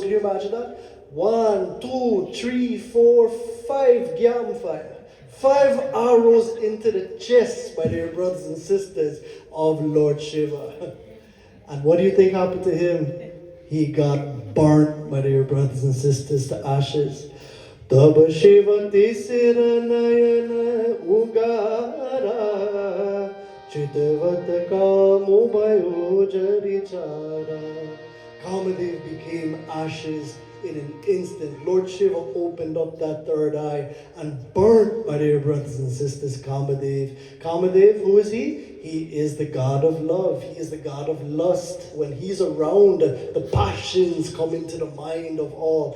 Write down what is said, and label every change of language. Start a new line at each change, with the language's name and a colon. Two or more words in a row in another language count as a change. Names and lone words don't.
English: Can you imagine that? 1, 2, 3, 4, 5 gyam fire. 5 arrows into the chest, my dear brothers and sisters, of Lord Shiva. And what do you think happened to him? He got burnt, my dear brothers and sisters, to ashes.
Awadhi: तब सिव तीसर नयन उघारा चितवत कामु भयउ जरि छारा.
English: Kamadev became ashes in an instant. Lord Shiva opened up that third eye and burnt, my dear brothers and sisters, Kamadev. Kamadev, who is he? He is the god of love. He is the god of lust. When he's around, the passions come into the mind of all.